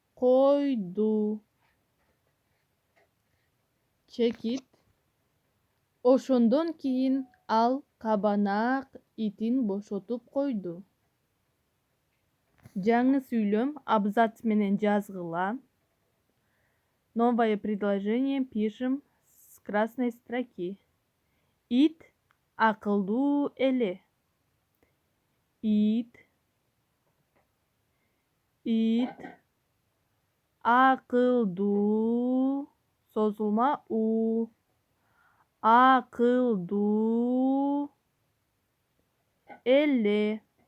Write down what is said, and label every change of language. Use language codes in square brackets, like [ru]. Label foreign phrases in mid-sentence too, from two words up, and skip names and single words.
[ky] Чекит Ошондон кийин ал кабанак итин бошотуп койду. Жаңы сүйлөм абзац менен жазгыла. [ru] Новое предложение пишем с красной строки. [ky] Ит акылдуу эле. Ит акылдуу, созулма у. Акылдуу эле.